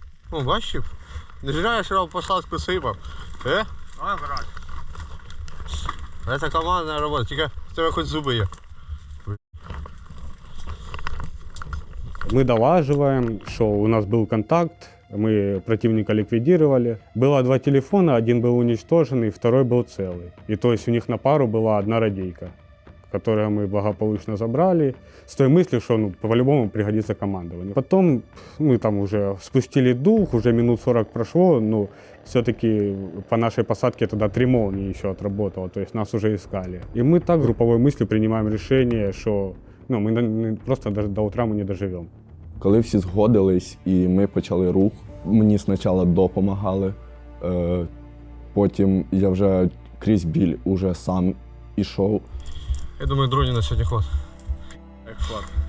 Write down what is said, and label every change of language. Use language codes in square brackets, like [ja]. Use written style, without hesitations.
[uk] О, бачив? [ru] Не зря я сразу [uk] посадку сипав. [ru] А, брать. [uk] Це командна робота, тільки в тебе хоч зуби є. [ru] Мы долаживаем, что у нас был контакт, мы противника ликвидировали. Было 2 телефона, один был уничтоженный, второй был целый. И то есть у них на пару была одна радийка, которую мы благополучно забрали, с той мыслью, что по-любому пригодится командование. Потом мы там уже спустили дух, уже минут 40 прошло, но все-таки по нашей посадке тогда 3 молнии еще отработало, то есть нас уже искали. И мы так групповой мыслью принимаем решение, что мы просто даже до утра мы не доживем. [uk] Коли всі згодились і ми почали рух, мені спочатку допомагали, потім я вже крізь біль уже сам ішов. Я думаю, дроні на сьогодні хват. Як хват.